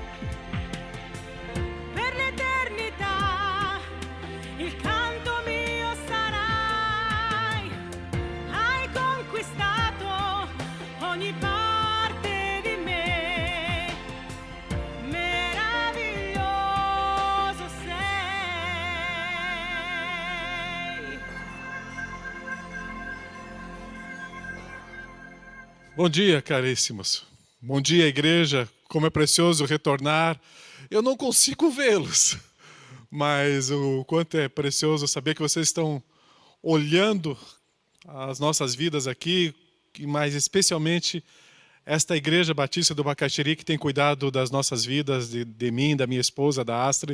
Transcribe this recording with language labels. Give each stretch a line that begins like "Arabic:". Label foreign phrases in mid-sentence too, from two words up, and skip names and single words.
Italian: Per l'eternità il canto mio sarai. Hai conquistato ogni parte di me. Meraviglioso sei.
Portuguese: Bom dia, caríssimos. Bom dia, igreja. Como é precioso retornar. Eu não consigo vê-los, mas o quanto é precioso saber que vocês estão olhando as nossas vidas aqui, e mais especialmente esta Igreja Batista do Bacaxiri, que tem cuidado das nossas vidas, de mim, da minha esposa, da Astrid.